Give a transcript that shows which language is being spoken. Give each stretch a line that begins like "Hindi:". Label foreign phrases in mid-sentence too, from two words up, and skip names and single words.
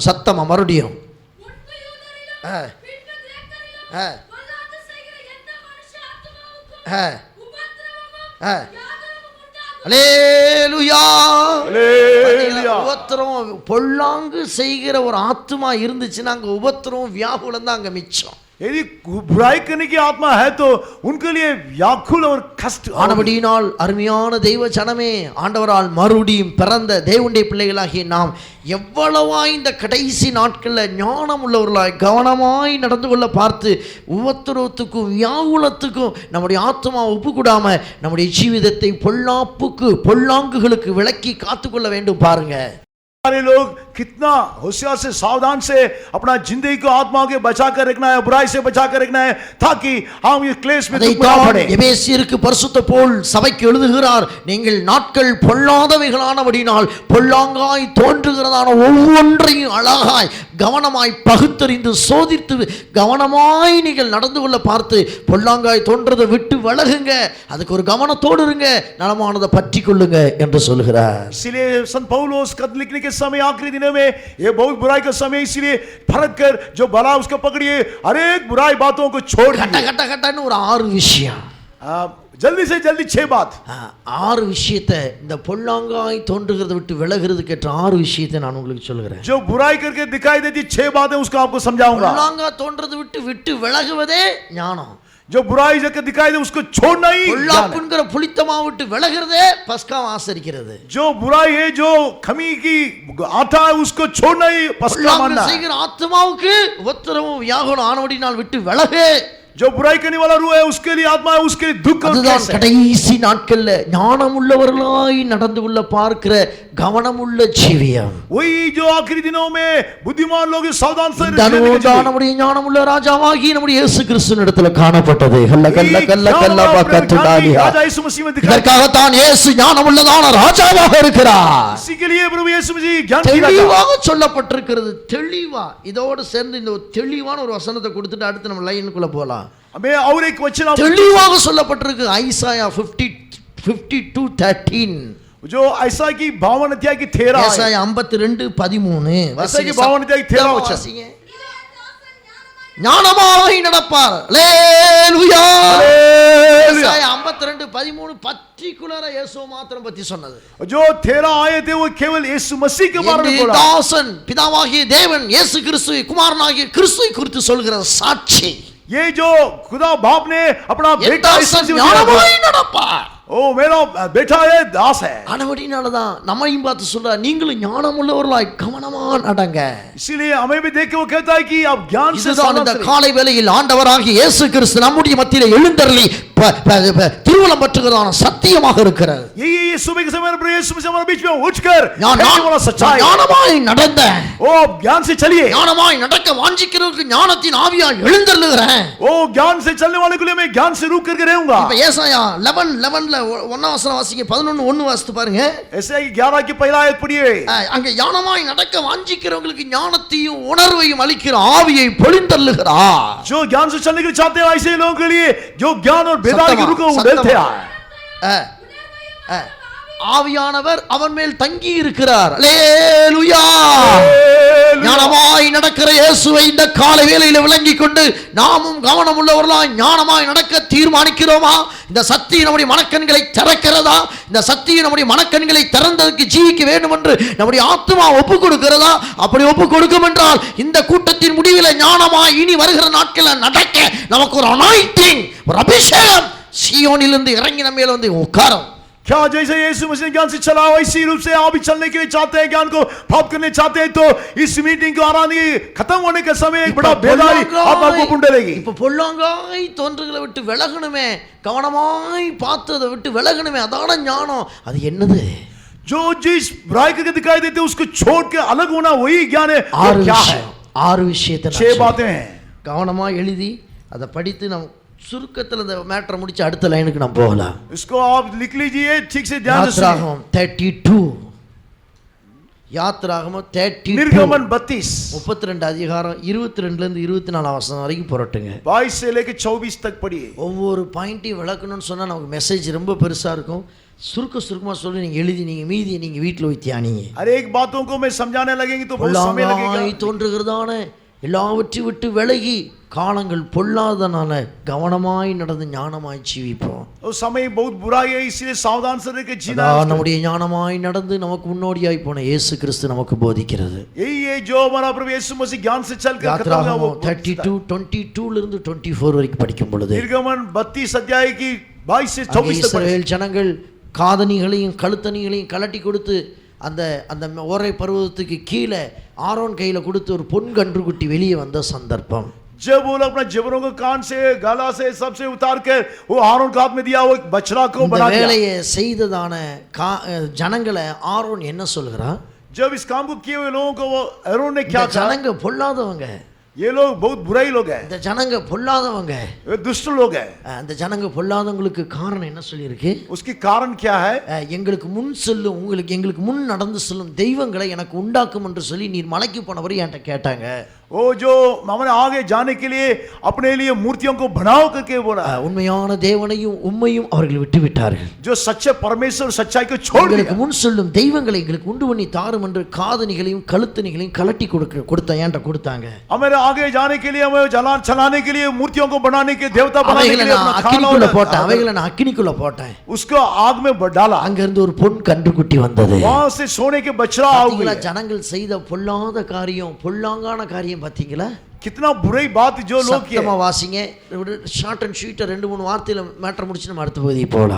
Tamil: சத்தமா மறுபடியும் உபத்திரம் பொல்லாங்கு செய்கிற ஒரு ஆத்மா இருந்துச்சுன்னா அங்க உபத்திரம் வியாகுலம் தான் அங்க மிச்சம்.
Hindi: यदि बुराई करने की आत्मा है तो उनके लिए व्याकुल और कष्ट.
Tamil: ஆனபடியினால் அருமையான தெய்வ ஜனமே, ஆண்டவரால் மறுபடியும் பிறந்த தேவனுடைய பிள்ளைகளாகிய நாம் எவ்வளவாய் இந்த கடைசி நாட்களில் ஞானம் உள்ளவர்களாய் கவனமாய் நடந்து கொள்ள பார்த்து உபத்திரவத்துக்கும் வியாகுலத்துக்கும் நம்முடைய ஆத்மா ஒப்புக்கூடாம நம்முடைய ஜீவிதத்தை பொல்லாங்குகளுக்கு விலக்கி காத்துக்கொள்ள வேண்டும். பாருங்க,
Hindi: सारे लोग कितना होशियार से सावधान से अपना जिंदगी को आत्मा के बचा कर रखना है, बुराई से बचा कर रखना है, ताकि हम ये क्लेश में दुख ना पड़े.
Tamil: எபேசியருக்கு பரிசுத்த பவுல் சபைக்கு எழுதுகிறார், நீங்கள் நாட்கள் பொல்லாதவைகளானபடினால் பொல்லாங்காய் தோன்றுகிறதான ஒவ்வொன்றையும் அழகாய் கவனமாய் பகுத்தறிந்து சோதித்து கவனமாய் நீங்கள் நடந்து கொள்ள பார்த்து பொல்லாங்காய் தோன்றதை விட்டு விலகுங்க, அதுக்கு ஒரு கவனத்தோடு இருங்க, நலமானதை பற்றி கொள்ளுங்க என்று சொல்கிறார்.
Hindi: इसलिए संत पौलुस खत लिखने के समय आखिरी दिनों में ये बहुत बुराई का समय, इसलिए फरक कर जो भला उसको पकड़िए, हर एक बुराई बातों को छोड़ दीजिए.
Tamil: கட்ட ஒரு 6 விஷயம்,
Hindi: जल्दी से जल्दी 6 बात,
Tamil: 6 விஷயத்தை இந்த பொல்லாங்காய் தோன்றுகிறதை விட்டு விலகிறதுக்கு ஏற்ற 6 விஷயத்தை நான் உங்களுக்கு சொல்கிறேன்.
Hindi: जो बुराई करके दिखाई देती 6 बातें उसको आपको समझाऊंगा.
Tamil: பொல்லாங்காய் தோன்றதை விட்டு விலகுவதே ஞானம்.
Hindi: जो बुराई जगह दिखाई दे उसको छोड़ना ही
Tamil: பொல்லாப்புங்கிற புளித்தமா விட்டு விலகிறதே பஸ்கா ஆசரிக்கிறது.
Hindi: जो बुराई है, जो खमी की आटा है, उसको छोड़ना ही पस्का मानना है.
Tamil: செய்கிற ஆத்மாவுக்கு உபத்திரமும் வியாகுலம் ஆனபடியினால் விட்டு விலகு.
Hindi: जो बुराई करने वाला रूह है उसके लिए आत्मा है, उसके लिए दुख और क्लेश है.
Tamil: கடைசி நாட்கள்ல ஞானம் உள்ளவர்களாய் நடந்து கொள்ள பார்க்கிற கவனமுள்ள ஜீவியம்,
Hindi: वही जो आखिरी दिनों में बुद्धिमान लोग सावधान से
Tamil: நம்முடைய ஞானமுள்ள ராஜாவாகி நம்முடைய இயேசு கிறிஸ்துவினிடத்தில் காணப்பட்டது.
Hindi: राजा यीशु मसीह में दिखाई.
Tamil: இதற்காகத்தான் இயேசு ஞானமுள்ளதான ராஜாவாக இருக்கிறார்.
Hindi: इसी के लिए प्रभु यीशु मसीह ज्ञान की राजा.
Tamil: தெளிவாக சொல்லப்பட்டிருக்கிறது. தெளிவா இதோடு சேர்ந்து இந்த தெளிவான ஒரு வசனத்தை கொடுத்துட்டு அடுத்து நம்ம லைனுக்குள்ள போலாம்.
Hindi: हमें और एक वचन
Tamil: தெளிவாக சொல்லப்பட்டிருக்கு. ஐசாயா 52:13,
Hindi: जो ऐसा की 52 अध्याय की 13,
Tamil: ஐசாயா 52:13,
Hindi: ऐसा की 52 अध्याय की 13 वचन.
Tamil: ஞானமாய் நடப்பார். அல்லேலூயா. ஐசாயா 52:13 பர்టిక్యులரா இயேசு மாத்திரம் பத்தி சொன்னது.
Hindi: जो 13 आए थे वो केवल यीशु मसीह के बारे में बोला.
Tamil: தாசன் பிதாவாகிய தேவன் இயேசு கிறிஸ்துவை குமாரனாகிய கிறிஸ்துவை குறித்து சொல்கிற சாட்சி.
Hindi: ये जो खुदा बाप ने अपना बेटा
Tamil: ஞானமாய் நடப்பார்.
Hindi: ओ मेरा बेटा है, दास है.
Tamil: ஆனபடினாலதான் நம்மையும் பார்த்து சொல்ற, நீங்களும் ஞானம் உள்ளவர்களாய் கவனமா நடங்க.
Hindi: इसीलिए हमें भी देख के वो कहता है कि आप ज्ञान से
Tamil: இந்த காலை வேளையில் ஆண்டவராகிய இயேசு கிறிஸ்து நம்முடைய மத்தியிலே எழுந்தருளி திருவுளம் பற்றுகிறதான சத்தியமாக இருக்கிறார்.
Hindi: ये सुबह के समय प्रभु यीशु मसीह हमारे बीच में उठकर वाला सच्चाई.
Tamil: ஞானமாய் நடந்த,
Hindi: ओ ज्ञान से चलिए.
Tamil: ஞானமாய் நடக்க வாஞ்சிக்கிறவருக்கு ஞானத்தின் ஆவியால் எழுந்தருளுகிறேன்.
Hindi: ओ ज्ञान से चलने वाले के लिए मैं ज्ञान से रुक करके रहूंगा.
Tamil: இப்ப ஏசாயா 11:11 ஒன்னாம் வசனம் வாசிங்க. 11:1 வாசித்து பாருங்க.
Hindi: ऐसे 11 की पहला आयत पढ़िए.
Tamil: அங்க ஞானமாய் நடக்க வாஞ்சிக்கிறவங்களுக்கு ஞானத்தையும் உணர்வையும் அளிக்கிற ஆவியை பொழிந்தருளுகிறார்.
Hindi: जो ज्ञान से चलने के लिए चाहते हैं ऐसे लोगों के लिए जो ज्ञान और बेदारी की रुक उड़ते हैं.
Tamil: ஆவியானவர் அவன் மேல் தங்கி இருக்கிறார். அல்லேலூயா. ஞானமாய் நடக்கிற இயேசுவை இந்த காலை வேளையில விளங்கிக் கொண்டு நாமும் கவனம் உள்ளவர்களாய் ஞானமாய் நடக்க தீர்மானிக்கிறோமா? இந்த சத்தியம் நம்முடைய மனக்கண்களை திறக்கிறதா? இந்த சத்தியம் நம்முடைய மனக்கண்களை திறந்ததற்கு ஜீவிக்க வேண்டும் என்று நம்முடைய ஆத்மா ஒப்பு கொடுக்கிறதா? அப்படி ஒப்பு கொடுக்கும் என்றால் இந்த கூட்டத்தின் முடிவில் ஞானமாய் இனி வருகிற நாட்களில் நடக்க நமக்கு ஒரு அனாயிண்டிங், ஒரு அபிஷேகம் சீயோனிலிருந்து இறங்கி நம்ம மேல வந்து உட்காரும்.
Hindi: क्या जैसे यीशु मसीह ने ज्ञान से चला वैसी रूप से आप भी चलने के लिए चाहते हैं, ज्ञान को प्राप्त करने चाहते हैं, तो इस मीटिंग को आराधना खत्म होने के समय एक बड़ा बेदारी आप आपको पुंडलेगी.
Tamil: இப்ப பொல்லாங்காய் தோன்றுகளை விட்டு விலகணுமே, கவனமாய் பார்த்ததை விட்டு விலகணுமே, அதான ஞானம். அது என்னது?
Hindi: जो जिस बुराई करके दिखाई देते उसको छोड़ के अलग होना वही ज्ञान है. क्या है?
Tamil: ஆறு விஷயத்தை
Hindi: 6 बातें हैं.
Tamil: கவனமா எழுதி அதை படித்து நம்ம சுருக்கத்தில் இந்த மேட்டரை முடிச்சு அடுத்த லைனுக்கு நம்ம போகலாம்.
Hindi: इसको आप लिख लीजिए, ठीक से ध्यान से सुनिए. 32 யாத்ராகமம் 32 निर्गमन 32
Tamil: 32 அதிகாரம் 22 ல இருந்து 24 வசனம் வரைக்கும் புரட்டுங்க.
Hindi: 22 से लेके 24 तक पढ़िए.
Tamil: ஒவ்வொரு பாயிண்ட்டையும் விளக்கணும்னு சொன்னா நமக்கு மெசேஜ் ரொம்ப பெருசா இருக்கும். சுருக்கமா சொல்லி நீங்க எழுதி நீங்க மீதியை நீங்க வீட்ல போய் தியானிங்க.
Hindi: हर एक बातों को मैं समझाने लगेंगे तो बहुत समय लगेगा.
Tamil: தோன்றுகிறதான எல்லாவற்றை விட்டு விலகி காலங்கள் பொல்லாதனால கவனமாய் நடந்து ஞானமாய் ஜீவிப்போம்.
Hindi: वो समय बहुत बुरा है, इसलिए सावधान से रहकर जीना.
Tamil: நம்முடைய ஞானமாய் நடந்து நமக்கு முன்னோடியாய் போன இயேசு கிறிஸ்து நமக்கு போதிக்கிறது.
Hindi: यही है जो हमारा प्रभु यीशु मसीह ज्ञान से चलकर खत्म हुआ. वो
Tamil: 32 22 ல இருந்து 24 வரைக்கும் படிக்கும் பொழுது
Hindi: निर्गमन 32 अध्याय की 22 से 24 तक
Tamil: இஸ்ரவேல் ஜனங்கள் காதணிகளையும் கழுத்தணிகளையும் கலட்டி கொடுத்து அந்த அந்த ஓரை பர்வதத்துக்கு கீழே ஆரோன் கையில கொடுத்து ஒரு பொன் கன்றுக்குட்டி வெளியே வந்த சந்தர்ப்பம்.
Hindi: जब वो अपना जबरों को कान से गला से सबसे उतार कर वो आरोन का हाथ में दिया, वो एक बछड़ा को बना दिया.
Tamil: வேலையை செய்ததான ஜனங்களை ஆரோன் என்ன சொல்கிறார்?
Hindi: जब इस काम को किए हुए लोगों को वो आरोन ने क्या कहा?
Tamil: ஜனங்க பொல்லாதவங்க,
Hindi: ये लोग बहुत बुराई लोग हैं.
Tamil: இந்த ஜனங்க பொல்லாதவங்க,
Hindi: ये दुष्ट लोग हैं.
Tamil: அந்த ஜனங்க பொல்லாதவங்களுக்கு காரணம் என்ன சொல்லி இருக்கு?
Hindi: उसकी कारण क्या है?
Tamil: எங்களுக்கு முன் செல்லும் எங்களுக்கு முன் நடந்து செல்லும் தெய்வங்களை எனக்கு உண்டாக்கும் என்று சொல்லி நீர் மலைக்கு போனவர் என்கிட்ட கேட்டாங்க.
Hindi: वो जो हमारे आगे जाने के लिए अपने लिए मूर्तियों को बनाओ करके बोला.
Tamil: உண்மையான தேவனையும் உம்மையும் அவர்கள் விட்டு விட்டார்கள்.
Hindi: जो सच्चे परमेश्वर सच्चाई को छोड़ दिया.
Tamil: எங்களுக்கு முன் செல்லும் தெய்வங்களை எங்களுக்கு உண்டு பண்ணி தாரும் என்று காதணிகளையும் கழுத்தணிகளையும் கலட்டி கொடுத்த என்கிட்ட கொடுத்தாங்க.
Hindi: हमारे आगे जाने के लिए, हमें चलाने के लिए, मूर्तियों को बनाने के, देवता बनाने के लिए अपना
Tamil: அக்கினிக்குள்ள போட்டேன். அவைகளை நான் அக்கினிக்குள்ள போட்டேன்.
Hindi: उसको आग में डाला.
Tamil: அங்க இருந்து ஒரு பொன் கன்றுக்குட்டி வந்தது.
Hindi: वहां से सोने के बछड़ा आ गया.
Tamil: ஜனங்கள் செய்த பொல்லாத காரியம், பொல்லாங்கான காரியம் பாத்தீங்களா?
Hindi: कितना बुरी बात जो लोग किए.
Tamil: சத்தமா வாசிங்க.
English: short and sweet
Tamil: 2-3 வார்த்தையில மேட்டர் முடிச்சு நம்ம அடுத்த பகுதிக்கு போகலாம்.